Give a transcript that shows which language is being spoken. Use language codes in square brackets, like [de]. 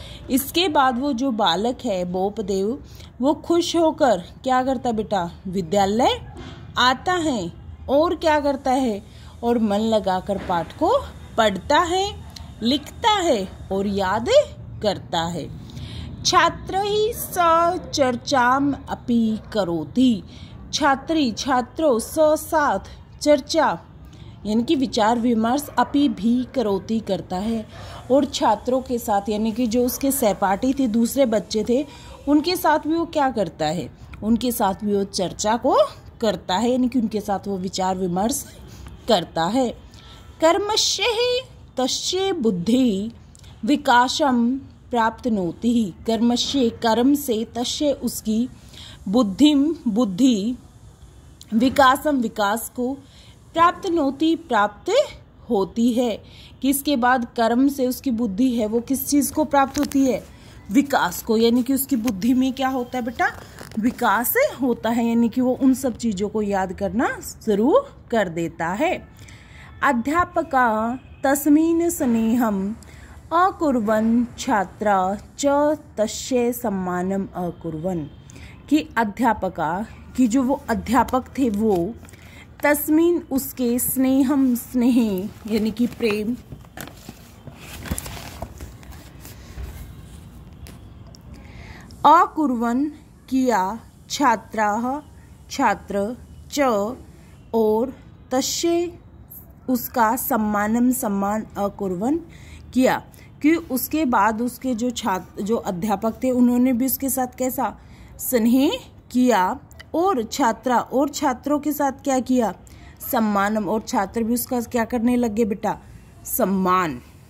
[hi] इसके बाद वो जो बालक है बोपदेव वो खुश होकर क्या करता बेटा, विद्यालय आता है और क्या करता है, और मन लगाकर पाठ को पढ़ता है, लिखता है और याद करता है। [sa] छात्रैः सह चर्चाम अपि करोति [hi] छात्री छात्रों साथ चर्चा यानी कि विचार विमर्श अपि भी करोति करता है, और छात्रों के साथ यानी कि जो उसके सहपाठी थे, दूसरे बच्चे थे, उनके साथ भी वो क्या करता है, उनके साथ भी वो चर्चा को करता है, यानी कि उनके साथ वो विचार विमर्श करता है। [sa] कर्मशः तस्य बुद्धि विकासम प्राप्नोति। [hi] कर्मशः कर्म से, तस्य उसकी, बुद्धि विकासम विकास को, प्राप्नोति प्राप्त होती है। किसके बाद कर्म से उसकी बुद्धि है वो किस चीज को प्राप्त होती है, विकास को, यानी कि उसकी बुद्धि में क्या होता है बेटा, विकास होता है, यानी कि वो उन सब चीजों को याद करना शुरू कर देता है। [sa] अध्यापका तस्मिन् स्नेहम अकुर्वन् छात्रा च तस्य सम्मानम अकुर्वन्। [hi] कि अध्यापका कि जो वो अध्यापक थे वो तस्मिन उसके स्नेहम स्नेह यानी कि प्रेम, अकुर्वन् किया, छात्राः छात्र, च और, तस्य उसका, सम्मानम सम्मान, अकुर्वन् किया, कि उसके बाद उसके जो छात्र जो अध्यापक थे उन्होंने भी उसके साथ कैसा स्नेह किया, और छात्रा और छात्रों के साथ क्या किया, सम्मानम, और छात्र भी उसका क्या करने लगे बेटा, सम्मान।